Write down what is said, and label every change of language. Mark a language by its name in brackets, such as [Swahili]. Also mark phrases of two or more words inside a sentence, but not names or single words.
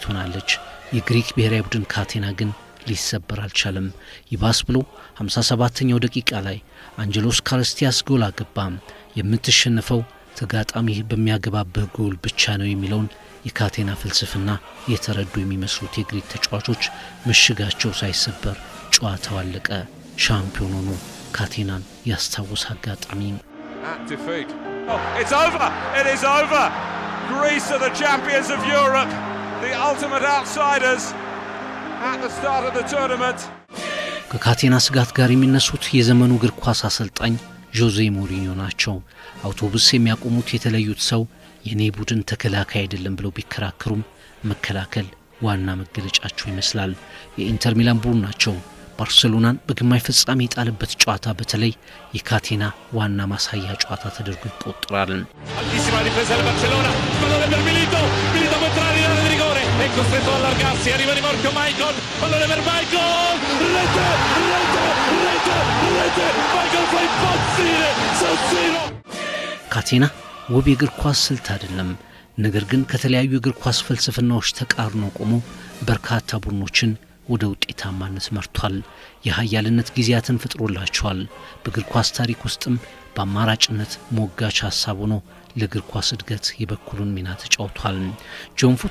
[Amharic] ሆናለች። የግሪክ ብሔራዊ ቡድን ካቴና ግን ሊሰበር አልቻለም። ይባስ ብሎ 57ኛው ደቂቃ ላይ አንጀሎስ ካርስቲያስ ጎል አገባ። የምትሸነፈው ተጋጣሚ በሚያገባብህ ጎል ብቻ ነው የሚለውን የካቴና ፍልስፍና የተረዱ የሚመስሉት የግሪክ ተጫዋቾች ምሽጋቸው ሳይሰበር ጨዋታው አለቀ። ሻምፒዮን ሆኑ። ካቴናን ያስታውስ አጋጣሚ [English] It's over. It is over. Greece are the champions of Europe, the ultimate outsiders at the start of the tournament. [Amharic] ከካቴና ስጋት ጋር የሚነሱት የዘመኑ እግር ኳስ አሰልጣኝ ጆዜ ሞሪኒዮ ናቸው። አውቶቡስ የሚያቆሙት የተለዩት ሰው የኔ ቡድን ተከላካይ አይደለም ብለው ቢከራከሩም መከላከል ዋና መገለጫቸው ይመስላል። የኢንተር ሚላን ቡድን ናቸው ባርሴሎናን በግማሽ ፍጻሜ የጣለበት ጨዋታ በተለይ የካቴና ዋና ማሳያ ጨዋታ ተደርጎ ይቆጠራል። [Italian] Altissima difesa del Barcellona, pallone per Milito può entrare in area di rigore, è costretto ad allargarsi, arriva di Morchio Michael, pallone per Michael, rete, Michael fa impazzire San Siro. [Amharic] ካቴና ውብ የእግር ኳስ ስልት አይደለም፣ ነገር ግን ከተለያዩ የእግር ኳስ ፍልስፍናዎች ተቃርኖ ቆሞ በርካታ ቡድኖችን ወደ ውጤታማነት መርቷል። የኃያልነት ጊዜያትን ፈጥሮላቸዋል። በእግር ኳስ ታሪክ ውስጥም በአማራጭነት ሞጋች ሐሳብ ሆኖ ለእግር ኳስ እድገት የበኩሉን ሚና ተጫውቷል። ጆን ፉት